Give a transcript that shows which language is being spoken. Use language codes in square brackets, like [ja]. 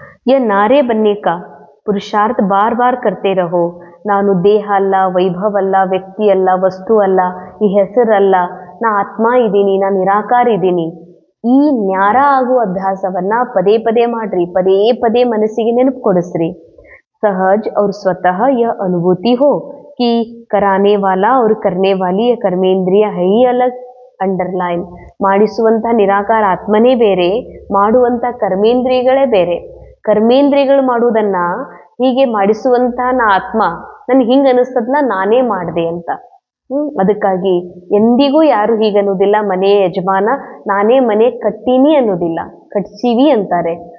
[hi] ಯ ನಾರೇ ಬನ್ನೇಕ ಪುರುಷಾರ್ಥ ಬಾರ್ ಬಾರ್ ಕರ್ತೆ ರಹೋ. [kn] ನಾನು ದೇಹ ಅಲ್ಲ, ವೈಭವ ಅಲ್ಲ, ವ್ಯಕ್ತಿ ಅಲ್ಲ, ವಸ್ತು ಅಲ್ಲ, ಈ ಹೆಸರಲ್ಲ, ನಾ ಆತ್ಮ ಇದ್ದೀನಿ, ನಾ ನಿರಾಕಾರ ಇದ್ದೀನಿ. ಈ ನ್ಯಾರ ಆಗುವ ಅಭ್ಯಾಸವನ್ನ ಪದೇ ಪದೇ ಮಾಡ್ರಿ, ಪದೇ ಪದೇ ಮನಸ್ಸಿಗೆ ನೆನಪು ಕೊಡಿಸ್ರಿ. [hi] सहज और स्वतः यह अनुभूति हो कि कराने वाला और करने वाली यह कर्मेंद्रिय है ही अलग. [kn] ಅಂಡರ್ಲೈನ್, ಮಾಡಿಸುವಂಥ ನಿರಾಕಾರ ಆತ್ಮನೇ ಬೇರೆ, ಮಾಡುವಂಥ ಕರ್ಮೇಂದ್ರಿಯಗಳೇ ಬೇರೆ. ಕರ್ಮೇಂದ್ರಿಯಗಳು ಮಾಡುವುದನ್ನ ಹೀಗೆ ಮಾಡಿಸುವಂಥ ನಾ ಆತ್ಮ, ನನ್ಗೆ ಹಿಂಗೆ ಅನಿಸ್ತದಲ್ಲ ನಾನೇ ಮಾಡಿದೆ ಅಂತ. ಅದಕ್ಕಾಗಿ ಎಂದಿಗೂ ಯಾರು ಹೀಗನ್ನೋದಿಲ್ಲ, ಮನೆಯ ಯಜಮಾನ ನಾನೇ ಮನೆ ಕಟ್ಟೀನಿ ಅನ್ನೋದಿಲ್ಲ, ಕಟ್ಸೀವಿ ಅಂತಾರೆ.